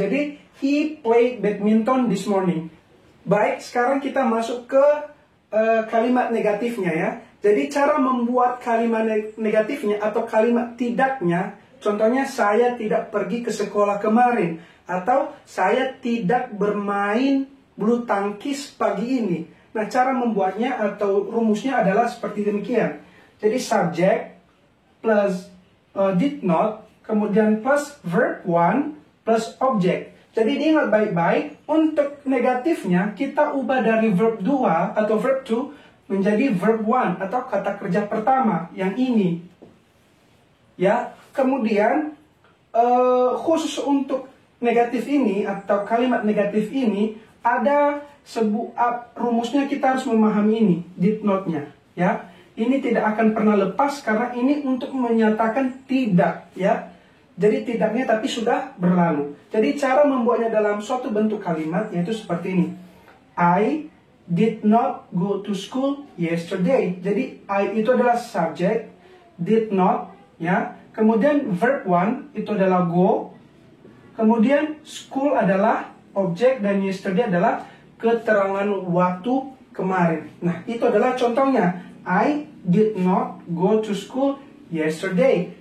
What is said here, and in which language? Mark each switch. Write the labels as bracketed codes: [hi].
[en] Jadi he played badminton this morning. [id] Baik, sekarang kita masuk ke kalimat negatifnya, ya. Jadi cara membuat kalimat negatifnya atau kalimat tidaknya, contohnya saya tidak pergi ke sekolah kemarin, atau saya tidak bermain bulu tangkis pagi ini. Nah, cara membuatnya atau rumusnya adalah seperti demikian. Jadi subject plus did not, kemudian plus verb 1 plus object. Jadi diingat baik-baik, untuk negatifnya kita ubah dari verb 2 atau verb 2 menjadi verb 1 atau kata kerja pertama yang ini. Ya, kemudian khusus untuk negatif ini atau kalimat negatif ini ada sebuah rumusnya, kita harus memahami ini, did not-nya, ya. Ini tidak akan pernah lepas karena ini untuk menyatakan tidak, ya. Jadi tidaknya tapi sudah berlalu. Jadi cara membuatnya dalam suatu bentuk kalimat yaitu seperti ini. [en] I did not go to school yesterday. [id] Jadi I itu adalah subject, did not, ya. Kemudian verb 1 itu adalah go. Kemudian school adalah objek dan yesterday adalah keterangan waktu kemarin. Nah, itu adalah contohnya. [en] I did not go to school yesterday.